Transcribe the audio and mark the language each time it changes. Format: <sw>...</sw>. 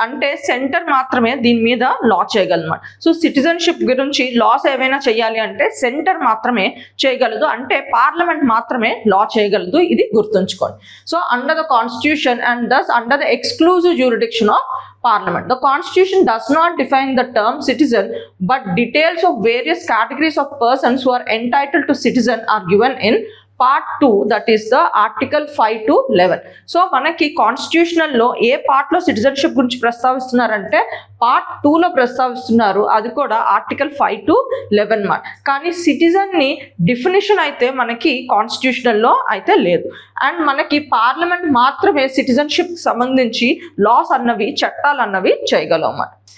<te>అంటే సెంటర్ మాత్రమే దీని మీద లా చేయగలమాట. సో సిటిజన్షిప్ గురించి లాస్ ఏమైనా చేయాలి అంటే సెంటర్ మాత్రమే చేయగలదు, అంటే పార్లమెంట్ మాత్రమే లా చేయగలదు. ఇది గుర్తుంచుకోండి.</te> <en>So under the constitution and thus under the exclusive jurisdiction of Parliament. The Constitution does not define the term citizen, but details of various categories of persons who are entitled to citizen are given in Part 2, that is the Article 5 to 11.</en> <te>So మనకి కాన్స్టిట్యూషనల్లో ఏ పార్ట్లో citizenship గురించి ప్రస్తావిస్తున్నారంటే Part 2లో ప్రస్తావిస్తున్నారు. అది కూడా Article 5 to 11 మాట. కానీ సిటిజన్ని definition అయితే మనకి కాన్స్టిట్యూషనల్లో అయితే లేదు. అండ్ మనకి పార్లమెంట్ మాత్రమే సిటిజన్షిప్ సంబంధించి లాస్ అన్నవి, చట్టాలు అన్నవి చేయగలవు అన్నమాట.</te>